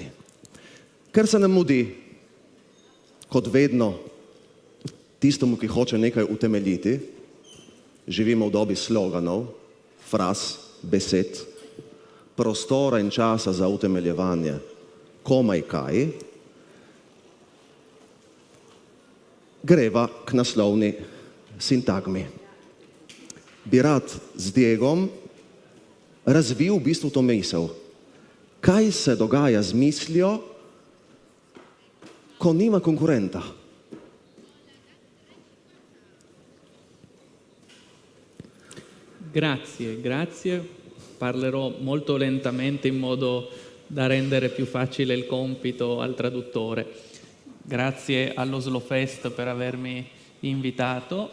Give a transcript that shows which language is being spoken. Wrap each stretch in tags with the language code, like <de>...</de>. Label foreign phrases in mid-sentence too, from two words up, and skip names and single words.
<sl>Ker se nam mudi, kot vedno, tistemu, ki hoče nekaj utemeljiti, živimo v dobi sloganov, fraz, besed, prostora in časa za utemeljevanje komaj kaj, greva k naslovni sintagmi. Bi rad z Diegom razvil v bistvu to misel. Kaj se dogaja z mislijo, ko nima konkurenta?</sl> <it>Grazie. Parlerò molto lentamente in modo da rendere più facile il compito al traduttore. Grazie allo Slow Fest per avermi invitato.</it>